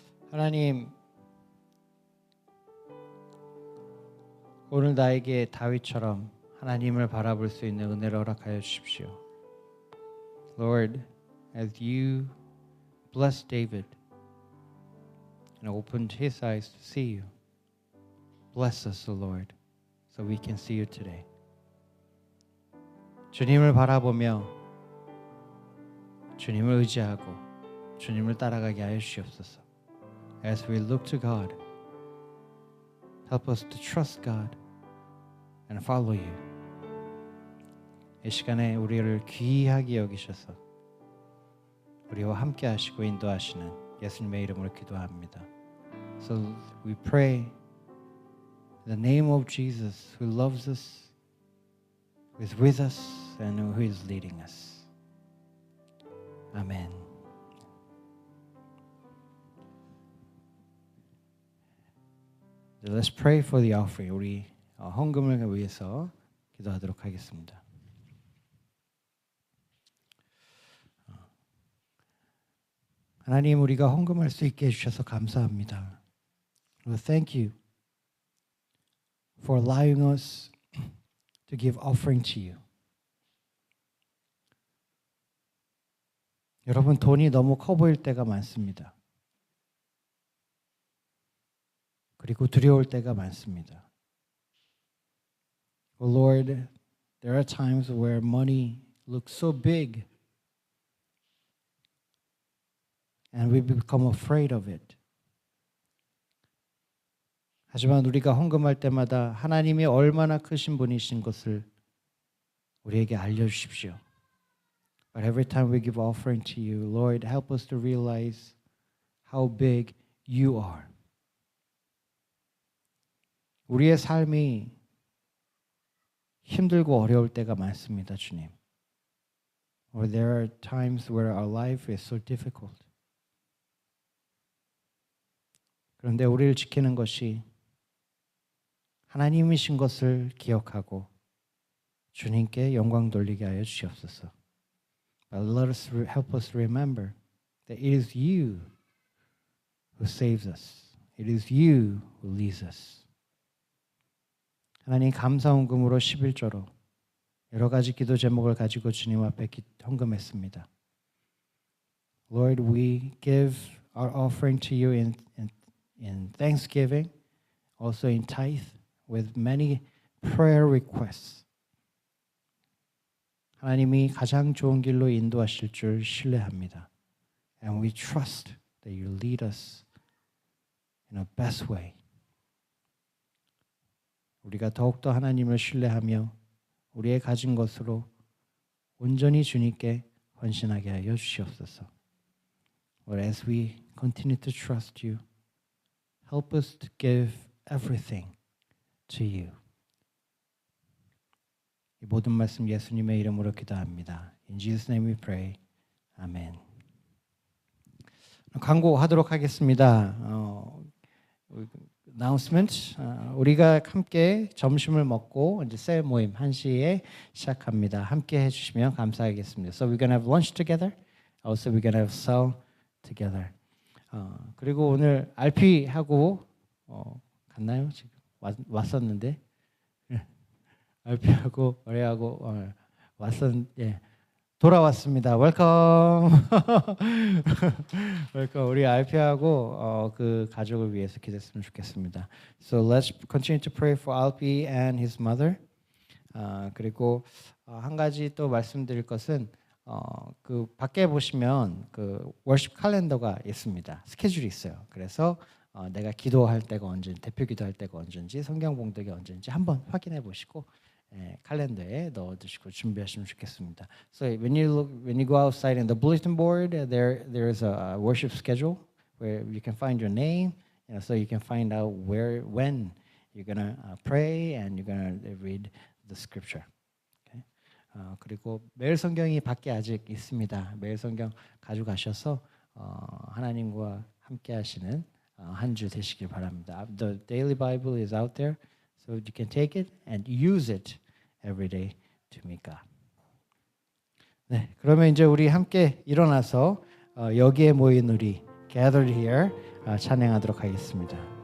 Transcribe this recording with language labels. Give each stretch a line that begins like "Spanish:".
Korean: 하나님, 오늘 나에게 다윗처럼 하나님을 바라볼 수 있는 은혜를 허락하여 주십시오.
English: Lord, as you blessed David and opened his eyes to see you, bless us, O Lord, so we can see you today.
Korean: 주님을 바라보며 주님을 의지하고 주님을 따라가게 하여 주시옵소서.
English: As we look to God, help us to trust God and follow you.
Korean: 이 시간에 우리를 귀하게 여기셔서 우리와 함께 하시고 인도하시는 예수님의 이름으로 기도합니다.
English: So we pray in the name of Jesus who loves us, who is with us, and who is leading us. Amen. Let's pray for the offering.
Korean: 우리 헌금을 위해서 기도하도록 하겠습니다. 하나님, 우리가 헌금할 수 있게 해주셔서 감사합니다.
English: Lord, thank you for allowing us to give offering to you.
Korean: 여러분, 돈이 너무 커 보일 때가 많습니다. 그리고 두려울 때가 많습니다.
English: Oh Lord, there are times where money looks so big and we become afraid of it.
Korean: 하지만 우리가 헌금할 때마다 하나님이 얼마나 크신 분이신 것을 우리에게 알려주십시오.
English: But every time we give offering to you, Lord, help us to realize how big you are.
Korean: 우리의 삶이 힘들고 어려울 때가 많습니다, 주님.
English: Or there are times where our life is so difficult.
Korean: 그런데 우리를 지키는 것이 하나님이신 것을 기억하고 주님께 영광 돌리게 하여 주시옵소서.
English: But let us help us remember that it is you who saves us. It is you who leads us.
Korean: 하나님, 감사헌금으로 11조로 여러 가지 기도 제목을 가지고 주님 앞에 헌금했습니다.
English: Lord, we give our offering to you in thanksgiving, also in tithe, with many prayer requests.
Korean: 하나님이 가장 좋은 길로 인도하실 줄 신뢰합니다.
English: And we trust that you lead us in a best way.
Korean: 우리가 더욱더 하나님을 신뢰하며 우리의 가진 것으로 온전히 주님께 헌신하게 하여 주시옵소서.
English: But as we continue to trust you, help us to give everything to you.
Korean: 이 모든 말씀 예수님의 이름으로 기도합니다.
English: In Jesus' name we pray. 아멘.
Korean: 광고하도록 하겠습니다.
English: announcement.
Korean: 우리가 함께 점심을 먹고 이제 셀 모임 1시에 시작합니다. 함께 해주시면 감사하겠습니다.
English: So we're gonna have lunch together. Also we're gonna have cell together.
Korean: 그리고 오늘 RP하고 갔나요? 지금 왔었는데. RP하고 어레하고 왔었는데 돌아왔습니다.
English: 웰컴. 웰컴.
Korean: 우리 RP하고 그 가족을 위해서 기도했으면 좋겠습니다.
English: So let's continue to pray for RP and his mother.
Korean: 그리고 한 가지 또 말씀드릴 것은 그 밖에 보시면 그 월십 칼렌더가 있습니다. 스케줄이 있어요. 그래서 내가 기도할 때가 언제, 대표 기도할 때가 언제인지, 성경 봉독이 언제인지 한번 확인해 보시고 칼렌더에 넣어두시고 준비하시면 좋겠습니다.
English: So when you go outside in the bulletin board, there is a worship schedule where you can find your name, so you can find out when you're gonna pray and you're gonna read the scripture. Okay?
Korean: 그리고 매일 성경이 밖에 아직 있습니다. 매일 성경 가져가셔서 하나님과 함께하시는 한 주 되시길 바랍니다.
English: The daily Bible is out there. So you can take it and use it every day to meet God.
Korean: 네, 그러면 이제 우리 함께 일어나서 여기에 모인 우리
English: gathered here
Korean: 찬양하도록 하겠습니다.